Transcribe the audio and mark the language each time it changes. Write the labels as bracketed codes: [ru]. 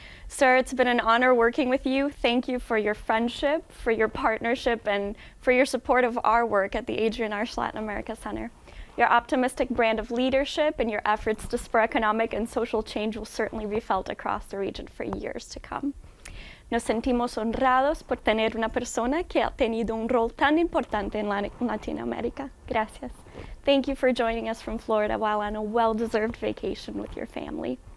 [en] Sir, it's been an honor working with you. Thank you for your friendship, for your partnership, and for your support of our work at the Adrian Arch Latin America Center. Your optimistic brand of leadership and your efforts to spur economic and social change will certainly be felt across the region for years to come. [es] Nos sentimos honrados por tener una persona que ha tenido un rol tan importante en Latinoamérica. [en] Gracias. Thank you for joining us from Florida while on a well-deserved vacation with your family.